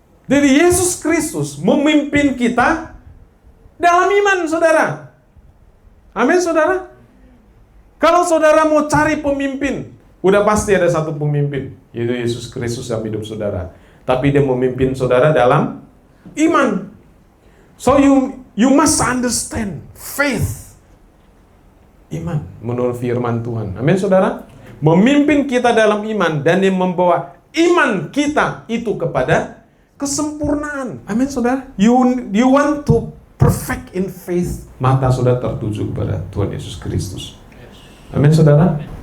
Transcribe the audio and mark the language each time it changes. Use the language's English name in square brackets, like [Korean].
[Indonesian] Jadi Yesus Kristus memimpin kita dalam iman, saudara. Amin, saudara. Kalau saudara mau cari pemimpin, udah pasti ada satu pemimpin, yaitu Yesus Kristus dalam hidup saudara. Tapi dia memimpin saudara dalam iman. [English] So you must understand faith. [Indonesian] Iman menurut firman Tuhan. Amin, saudara. Memimpin kita dalam iman dan dia membawa iman kita itu kepada kesempurnaan. Amin saudara. [English] You want to perfect in faith, [Indonesian] maka sudah tertuju kepada Tuhan Yesus Kristus. Amin saudara.